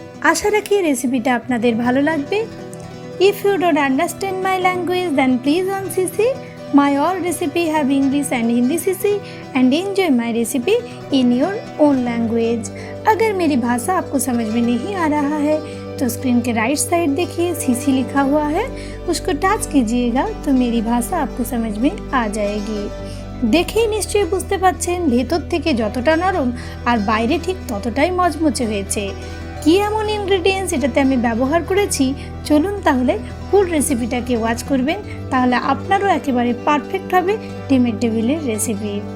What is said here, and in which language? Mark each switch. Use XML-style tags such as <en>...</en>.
<bn>আশা রাখি রেসিপিটা আপনাদের ভালো লাগবে।</bn> <en>If you don't understand my language then please on CC my all recipe have English and Hindi CC and enjoy my recipe in your own language।</en> <hi>अगर मेरी भाषा आपको समझ में नहीं आ रहा है तो स्क्रीन के राइट साइड देखिए सीसी लिखा हुआ है, उसको टच कीजिएगा तो मेरी भाषा आपको समझ में आ जाएगी।</hi> <bn>দেখেই নিশ্চয়ই বুঝতে পারছেন ভেতর থেকে যতটা নরম আর বাইরে ঠিক ততটাই মচমচে হয়েছে। কি এমন ইনগ্রেডিয়েন্টস এটাতে আমি ব্যবহার করেছি, চলুন তাহলে ফুল রেসিপিটাকে ওয়াচ করবেন, তাহলে আপনারও একেবারে পারফেক্ট হবে ডিমের টেবিলের রেসিপি।</bn>